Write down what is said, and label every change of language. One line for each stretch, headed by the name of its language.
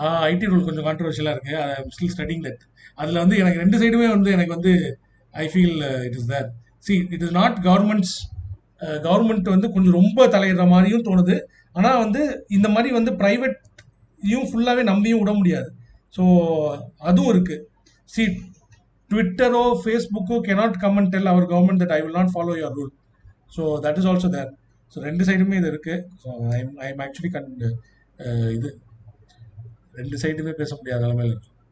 Tamil: ID rule கொஞ்சம் கான்ட்ரவர்ஷியலாக இருக்கு.
English: I am still studying that.
Tamil: அதில் வந்து எனக்கு ரெண்டு சைடுமே வந்து எனக்கு வந்து
English: I feel it is there. It is not governments.
Tamil: Government வந்து கொஞ்சம் ரொம்ப தலையிடுற மாதிரியும் தோணுது. ஆனால் வந்து இந்த மாதிரி வந்து ப்ரைவேட்டையும் ஃபுல்லாகவே நம்பியும் விட முடியாது. ஸோ அதுவும் இருக்கு.
English: See, ட்விட்டரோ ஃபேஸ்புக்கோ cannot come and tell our government that I will not follow your rule. So that is also there. So
Tamil: ரெண்டு சைடுமே இது இருக்கு.
English: so I am actually இது
Tamil: ரெண்டு சைடுமே பேச முடியாத நிலைமையில இருக்கு.